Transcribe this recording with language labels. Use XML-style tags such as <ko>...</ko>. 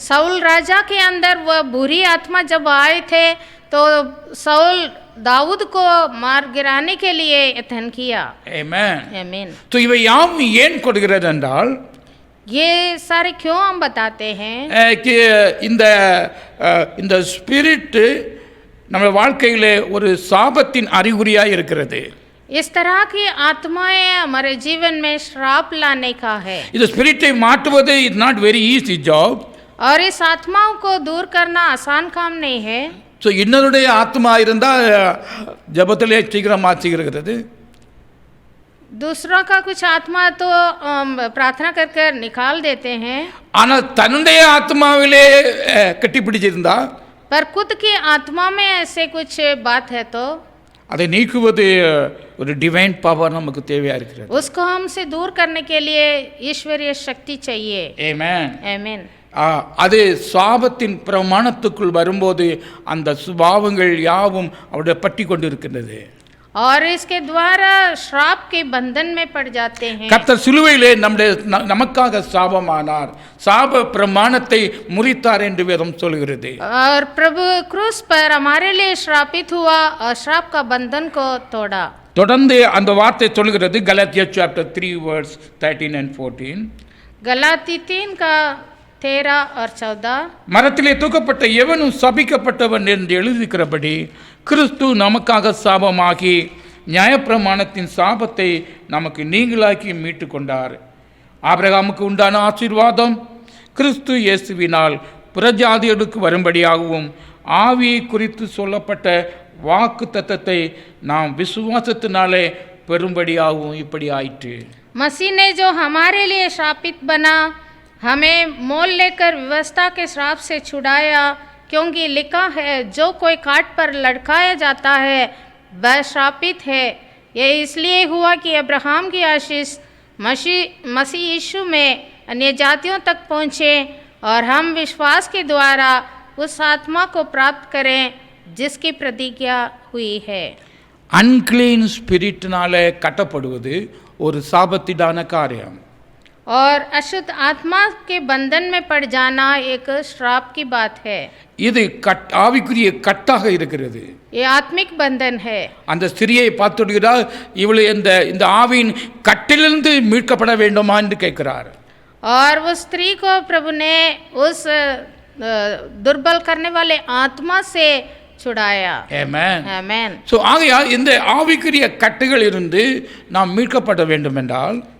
<hi>Saul राजा के अंदर वह बुरी आत्मा जब आए थे तो साउल दाऊद को मार गिराने के लिए यत्न किया. आमेन. आमीन. तो</hi> <ta>இவை யாம் ஏன் கொடுக்கிறது என்றால்,</ta> <hi>ये सारे क्यों हम बताते हैं कि</hi> <ta>இந்த ஸ்பிரிட் நம்ம வாழ்க்கையிலே ஒரு சாபத்தின் அறிகுறியாக இருக்கிறது.</ta> <hi>इस तरह की आत्माएं हमारे जीवन में श्राप लाने का है.</hi> <ta>இந்த ஸ்பிரிட்டை மாற்றுவது</ta> <en>Is not very easy job.</en> <hi>और इस आत्माओं को दूर करना आसान काम नहीं है.</hi> <ta>ஸோ இன்னொருடைய ஆத்மா இருந்தால் ஜபத்திலே சீக்கிரம் மாற்றிக்கிறது.</ta> <hi>दूसरों का कुछ आत्मा तो प्रार्थना कर कर निकाल देते हैं.</hi> <ta>ஆனால் தன்னுடைய ஆத்மாவிலே கட்டிப்பிடிச்சிருந்தா,</ta> <hi>पर खुद की आत्मा में ऐसे कुछ बात है तो</hi> <ta>அதை நீக்குவது ஒரு டிவைன் பவர் நமக்கு தேவையா இருக்கிறது.</ta> <hi>उसको हमसे दूर करने के लिए ईश्वरीय शक्ति चाहिए.</hi> <ta>ஆமென்.</ta> <hi>आमीन.</hi> <ta>அது சாபத்தின் பிரமாணத்துக்குள் வரும்போது அந்த சுபாவங்கள் யாவும் அவருடைய பற்றி கொண்டு இருக்கின்றது.</ta> <hi>और इसके द्वारा श्राप के बंधन में पड़ जाते हैं.</hi> <ta>கர்த்தர் சிலுவையிலே நமக்காக சாபமானார், சாப பிரமாணத்தை முறித்தார் என்று வேதம் சொல்கிறது.</ta> <hi>और प्रभु क्रूस पर हमारे लिए श्रापित हुआ और श्राप का बंधन को तोड़ा.</hi> <ta>தொடர்ந்து அந்த வார்த்தை சொல்கிறது Galatia</ta> <en>chapter 3 verse 13 and 14.</en> <hi>Galati 3 का 13 और 14.</hi> <ta>மரத்திலே தூக்கப்பட்ட எவனும் சபிக்கப்பட்டவன் என்று எழுதியிருக்கிறபடி கிறிஸ்து நமக்காக சாபமாகி நியாயப்பிரமாணத்தின் சாபத்தை நமக்கு நீங்களாக்கி மீட்டு கொண்டார். ஆபிரகாமுக்கு உண்டான ஆசீர்வாதம் கிறிஸ்து இயேசுவினால் புறஜாதிகளுக்கு வரும்படியாகவும் ஆவியை குறித்து சொல்லப்பட்ட வாக்கு தத்தத்தை நாம் விசுவாசத்தினாலே பெறும்படியாகவும் இப்படி ஆயிற்று.</ta> <hi>मसीह ने जो हमारे लिए श्रापित बना, हमें मोल लेकर व्यवस्था के श्राप से छुड़ाया, क्योंकि लिखा है जो कोई काट पर लटकाया जाता है वह श्रापित है. यह इसलिए हुआ कि अब्राहम की आशीष मसीह यीशु में अन्य जातियों तक पहुँचे और हम विश्वास के द्वारा उस आत्मा को प्राप्त करें जिसकी प्रतिज्ञा हुई है.</hi> <ta>அன்கிளீன் ஸ்பிரிட்னாலே கட்டப்படுவது ஒரு சாபத்திடான காரியம்.</ta> <hi>और अशुद्ध आत्मा के बंधन में पड़ जाना एक श्राप की बात है।</hi> <ta>இது ஆவிக்குரிய கட்டாக இருக்கிறது.</ta> <hi>ये आत्मिक बंधन है।</hi> <ta>அந்த ஸ்திரியை பார்த்துடுகிறார், இவளை இந்த ஆவியின் கட்டிலிருந்து மீட்கப்பட வேண்டுமா என்று கேட்கிறார்.</ta> <hi>और वो स्त्री को प्रभु ने उस दुर्बल करने वाले आत्मा से छुड़ाया।</hi> <ta>ஆமென்.</ta> <hi>आमेन।</hi> <ta>சோ ஆகையால் இந்த ஆவிக்குரிய கட்டுகள் இருந்து நாம் மீட்கப்பட வேண்டும் என்றால்,</ta>